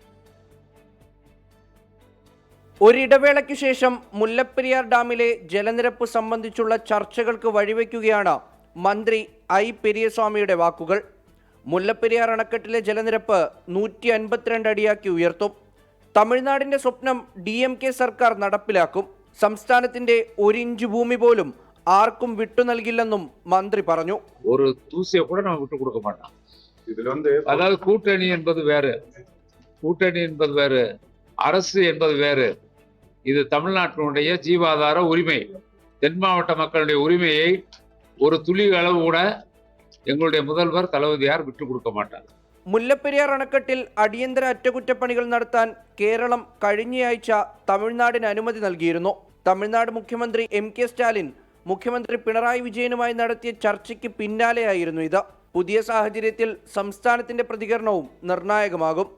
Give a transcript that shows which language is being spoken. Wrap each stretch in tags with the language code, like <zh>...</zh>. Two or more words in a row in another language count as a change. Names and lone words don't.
<ml>ഒരിടവേളയ്ക്ക് ശേഷം മുല്ലപ്പെരിയാർ ഡാമിലെ ജലനിരപ്പ് സംബന്ധിച്ചുള്ള ചർച്ചകൾക്ക് വഴിവെക്കുകയാണ് മന്ത്രി ഐ പെരിയസ്വാമിയുടെ വാക്കുകൾ. മുല്ലപ്പെരിയാർ അണക്കെട്ടിലെ ജലനിരപ്പ് 152 അടിയാക്കി ഉയർത്തും. തമിഴ്നാടിന്റെ സ്വപ്നം DMK സർക്കാർ നടപ്പിലാക്കും. സംസ്ഥാനത്തിന്റെ 1 ഇഞ്ച് ഭൂമി പോലും ആർക്കും വിട്ടു നൽകില്ലെന്നും മന്ത്രി പറഞ്ഞു.</ml> <ta>ഒരു തൂസിயை கூட நம்ம விட்டு கொடுக்க மாட்டோம். அதாவது கூட்டணி என்பது வேறு, அரசு என்பது வேறு. இது தமிழ்நாட்டினுடைய ஜீவாதார உரிமை. தென் மாவட்ட மக்களுடைய உரிமையை ஒரு துளி அளவு கூட எங்களுடைய முதல்வர் தளபதியார் விட்டு கொடுக்க மாட்டார்.</ta> <ml>മുല്ലപ്പെരിയാർ അണക്കെട്ടിൽ അടിയന്തര അറ്റകുറ്റപ്പണികൾ നടത്താൻ കേരളം കഴിഞ്ഞയാഴ്ച തമിഴ്നാടിന് അനുമതി നൽകിയിരുന്നു. തമിഴ്നാട് മുഖ്യമന്ത്രി MK സ്റ്റാലിൻ മുഖ്യമന്ത്രി പിണറായി വിജയനുമായി നടത്തിയ ചർച്ചയ്ക്ക് പിന്നാലെയായിരുന്നു ഇത്. പുതിയ സാഹചര്യത്തിൽ സംസ്ഥാനത്തിന്റെ പ്രതികരണവും നിർണായകമാകും.</ml>